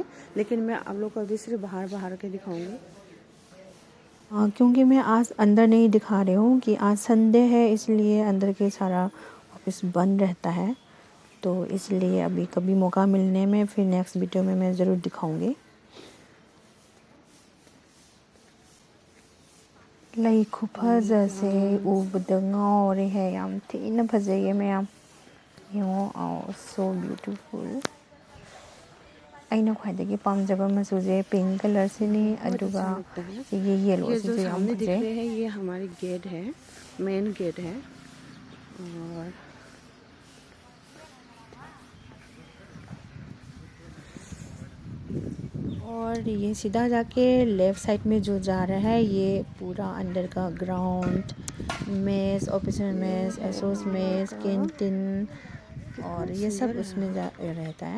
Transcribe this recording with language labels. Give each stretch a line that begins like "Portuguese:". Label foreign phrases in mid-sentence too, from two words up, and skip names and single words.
Hindi: लेकिन मैं आप लोग को अभी सिर्फ बाहर बाहर के दिखाऊंगी। हाँ, क्योंकि मैं आज अंदर नहीं दिखा रही हूँ कि आज संडे है, इसलिए अंदर के सारा ऑफिस बंद रहता है। तो इसलिए अभी कभी मौका मिलने में फिर
English: next video
Hindi: में मैं ज़रूर दिखाऊंगी।
Manipuri: ꯂꯩ ꯈꯨꯐꯖꯁꯦ ꯎꯕꯗ ꯉꯥꯎꯔꯦꯍꯦ, ꯌꯥꯝ ꯊꯤꯅ ꯐꯖꯩꯌꯦ ꯃꯌꯥꯝ ꯌꯦꯡꯉꯣ,
English: so beautiful।
Manipuri: ꯑꯩꯅ ꯈ꯭ꯋꯥꯏꯗꯒꯤ ꯄꯥꯝꯖꯕ ꯃꯆꯨꯁꯦ ꯄꯤꯡ ꯀꯂꯔꯁꯤꯅꯤ, ꯑꯗꯨꯒ ꯁꯤꯒꯤ ꯌꯦꯜꯂꯣꯁꯤꯁꯨ ꯌꯥꯝ ꯐꯖꯩ।
Hindi: ये हमारी गेट है,
English: main gate
Hindi: है। और ये सीधा जाके
English: left side
Hindi: में जो जा रहा है, ये पूरा अंदर का ग्राउंड,
English: mess, officer mess, SOS mess, canteen,
Hindi: और ये सब उसमें जा रहता है।